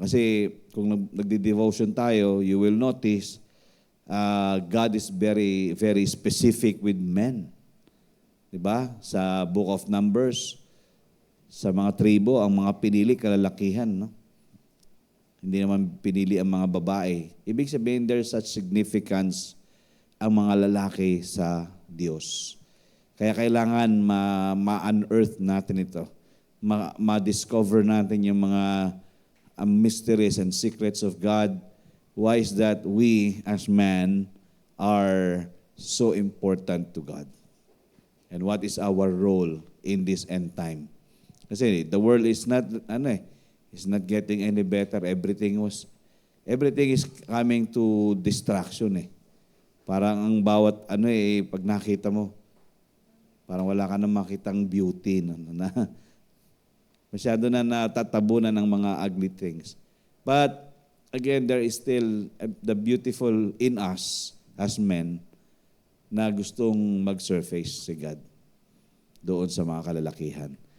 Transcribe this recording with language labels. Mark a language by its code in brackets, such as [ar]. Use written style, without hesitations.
[tl] Kasi kung nagdi-devotion tayo, [en] you will notice God is very, very specific with men. [tl] Diba? Sa Book of Numbers, sa mga tribo, ang mga pinili, kalalakihan. No? Hindi naman pinili ang mga babae. Ibig sabihin, [en] there's such significance [tl] ang mga lalaki sa Diyos. Kaya kailangan ma-unearth natin ito. Ma-discover natin yung mga [en] mysteries and secrets of God. Why is that we as men are so important to God? And what is our role in this end time? [tl] Kasi [en] the world is not is not getting any better. Everything is coming to distraction . [tl] Parang ang bawat pag nakita mo, parang wala ka na makitang beauty na masyado na natatabunan ng mga [en] ugly things. But again, there is still the beautiful in us as men [tl] na gustong mag-surface si God doon sa mga kalalakihan.